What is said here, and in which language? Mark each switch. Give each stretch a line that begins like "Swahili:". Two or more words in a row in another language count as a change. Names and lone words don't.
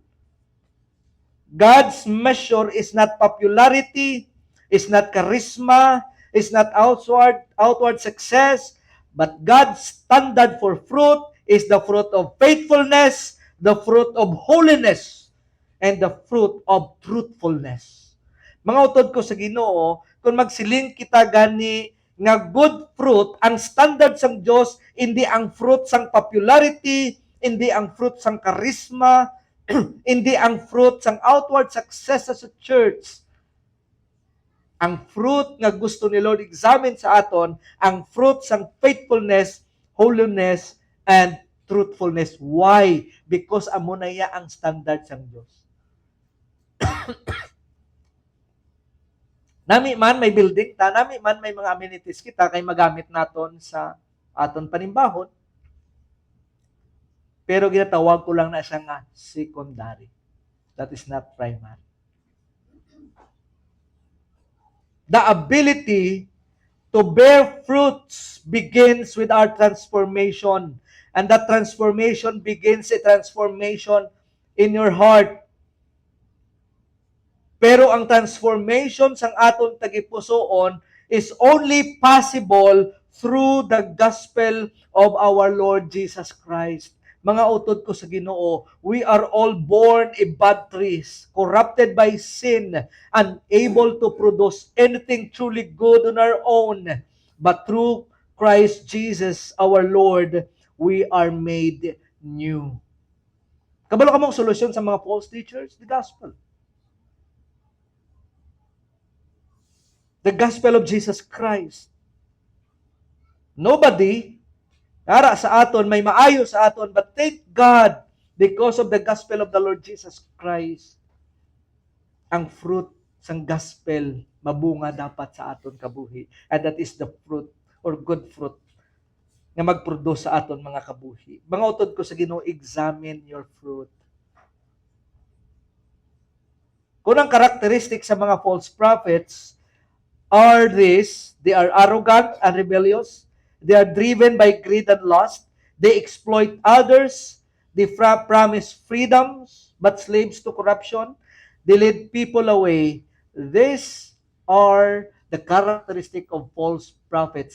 English: God's measure is not popularity, is not charisma, is not outward success, but God's standard for fruit is the fruit of faithfulness, the fruit of holiness, and the fruit of truthfulness.
Hiligaynon: Mga utod ko sa Ginoo, kung magsiling kita gani nga
English: good fruit,
Hiligaynon: ang standard sang Dios hindi ang fruit sang popularity, hindi ang fruit sang charisma, hindi ang fruit sang
English: outward success
Hiligaynon: sa church. Ang fruit nga gusto ni Lord examine sa aton, ang fruit sang
English: faithfulness, holiness, and truthfulness. Why?
Hiligaynon: Because amo na iya ang standard sang Dios. Nami man may building ta, nami man may mga amenities kita kay magamit naton sa aton panimbahon. Pero ginatawag ko lang na siya nga secondary.
English: That is not primary. The ability to bear fruits begins with our transformation. And that transformation begins a transformation in your heart.
Hiligaynon: Pero ang transformation sang aton tagipusoon
English: is only possible through the gospel of our Lord Jesus Christ.
Hiligaynon: Mga utod ko sa Ginoo,
English: we are all born a bad trees, corrupted by sin, unable to produce anything truly good on our own. But through Christ Jesus our Lord, we are made new.
Hiligaynon: Kabalo ka mong solusyon sa mga false teachers?
English: The gospel. The gospel of Jesus Christ.
Hiligaynon: Nobody Ara sa aton, may maayo sa aton,
English: but thank God, because of the gospel of the Lord Jesus Christ,
Hiligaynon: ang fruit sang gospel, mabunga dapat sa aton kabuhi.
English: And that is the fruit, or good fruit,
Hiligaynon: na mag-produce sa aton mga kabuhi. Mga utod ko sa Ginoo,
English: examine your fruit.
Hiligaynon: Kung ang
English: characteristic
Hiligaynon: sa mga
English: false prophets are this, they are arrogant and rebellious, they are driven by greed and lust. They exploit others. They promise freedoms, but slaves to corruption. They lead people away. These are the characteristic of false prophets.